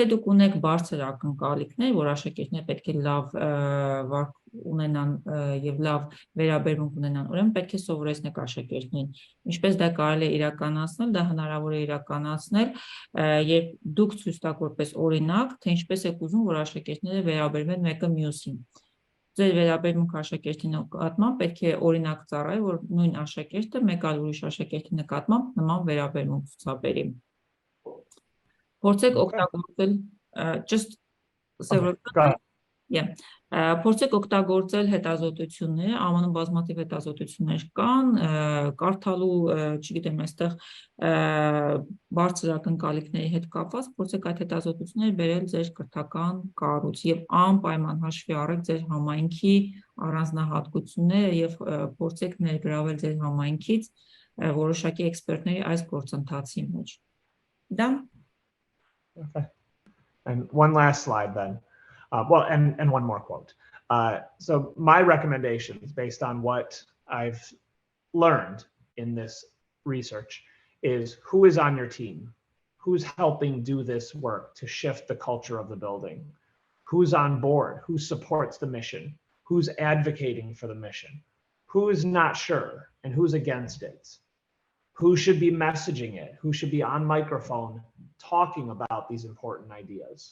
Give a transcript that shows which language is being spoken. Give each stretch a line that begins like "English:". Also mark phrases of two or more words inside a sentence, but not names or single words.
Armenian: դուք ունեք բարձր ակնկալիքներ, որ աշակերտները պետք է լավ վարք ունենան եւ լավ վերաբերմունք ունենան, ուրեմն պետք է սովորեցնեք աշակերտներին։ Ինչպես դա կարելի է իրականացնել, դա հնարավոր է իրականացնել, երբ դուք ցույց տաք որպես օրինակ, թե ինչպես եք ուզում, որ աշակերտները վերաբերվեն մեկը մյուսին։ Ձեր վերաբերմունքը աշակերտի նկատմամբ պետք է օրինակ ծառայի, որ նույն աշակերտը մեկ այլ ուրիշ աշակերտի նկատմամբ նման վերաբերմունք ցուցաբերի։ Փորձեք օգտագործել
English: just several
Armenian: փորձեք օգտագործել հետազոտությունները, ԱՄՆ-ում բազմաթիվ հետազոտություններ կան, կարդալու, չգիտեմ, այստեղ բարձր ակնկալիքների հետ կապված, փորձեք այդ հետազոտությունները բերել ձեր կրթական կառույց եւ անպայման հաշվի առեք ձեր համայնքի առանձնահատկությունները եւ փորձեք ներգրավել ձեր համայնքից որոշակի էքսպերտների այս գործընթացի մեջ։ Դա
English: Okay. And one last slide then. Well, and one more quote. So my recommendations based on what I've learned in this research is who is on your team, who's helping do this work to shift the culture of the building, who's on board, who supports the mission, who's advocating for the mission, who is not sure and who's against it, who should be messaging it, who should be on microphone talking about these important ideas.